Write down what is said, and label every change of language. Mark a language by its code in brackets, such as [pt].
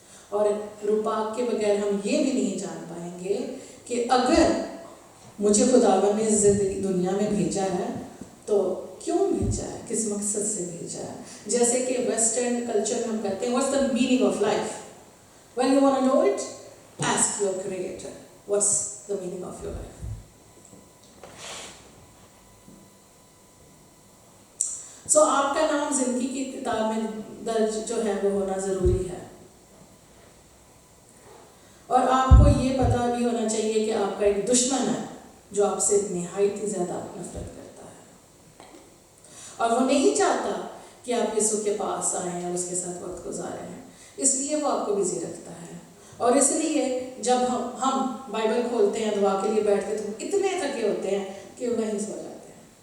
[ur] اور روح پاک کے بغیر ہم یہ بھی نہیں جان پائیں گے کہ اگر مجھے خداوند نے زندگی دنیا میں بھیجا ہے تو کیوں بھیجا ہے، کس مقصد سے بھیجا ہے۔ جیسے کہ ویسٹرن کلچر میں ہم کہتے ہیں [en] what's the meaning of life? When you want to know it, ask your creator what's the meaning of your life. [ur] So آپ کا نام زندگی کی کتاب میں درج جو ہے وہ ہونا ضروری ہے، اور آپ کو یہ پتہ بھی ہونا چاہیے کہ آپ کا ایک دشمن ہے جو آپ سے نہایت ہی زیادہ نفرت کرتا ہے، اور وہ نہیں چاہتا کہ آپ یسوع کے پاس آئیں اور اس کے ساتھ وقت گزاریں، اس لیے وہ آپ کو بزی رکھتا ہے۔ اور اس لیے جب ہم بائبل کھولتے ہیں، دعا کے لیے بیٹھتے تو اتنے تھکے ہوتے ہیں کہ وہیں سو جاتے ہیں۔